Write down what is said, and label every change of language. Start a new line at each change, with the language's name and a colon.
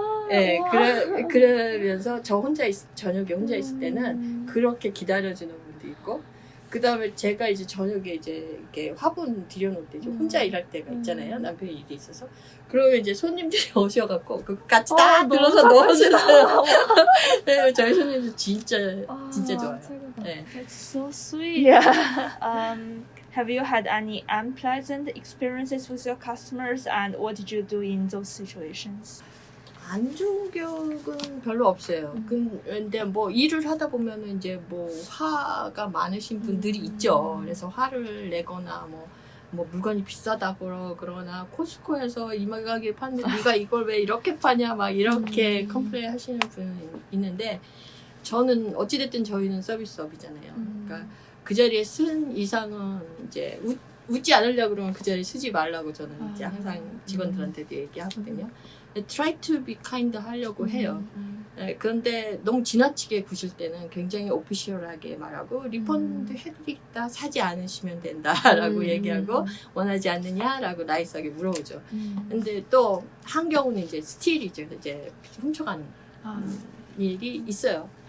Korean: 네, 그러면서 저녁에 혼자 있을 때는 그렇게 기다려주는 분도 있고, 그 다음에 제가 이제 저녁에 이제 이렇게 화분 들여놓을 때 혼자 일할 때가 있잖아요. 남편이 일이 있어서. 그러면 이제 손님들이 오셔갖고 그 같이 다 들어서 넣어주세요. 네, 저희 손님들 진짜 좋아요. 네.
English: That's so sweet. Have you had any unpleasant experiences with your customers, and what did you do in those situations?
Korean: 안 좋은 기억은 별로 없어요. 근데 뭐 일을 하다 보면은 이제 뭐 화가 많으신 분들이 있죠. 그래서 화를 내거나 뭐 물건이 비싸다고 그러거나 코스코에서 이 가격에 파는데 네가 이걸 왜 이렇게 파냐 막 이렇게 컴플레인 하시는 분이 있는데 저는 어찌됐든 저희는 서비스업이잖아요. 그러니까 그 자리에 쓴 이상은 이제 웃지 않으려고 그러면 그 자리에 쓰지 말라고 저는 이제 항상 직원들한테도 얘기하거든요.
English: Try to be kind
Korean: 하려고 해요. 네, 그런데 너무 지나치게 구실 때는 굉장히 오피셜하게 말하고 리펀드 해드리겠다 사지 않으시면 된다라고 얘기하고 원하지 않느냐라고 나이스하게 물어보죠. 근데 또 한 경우는 이제 스틸이죠. 이제 훔쳐가는 일이 있어요.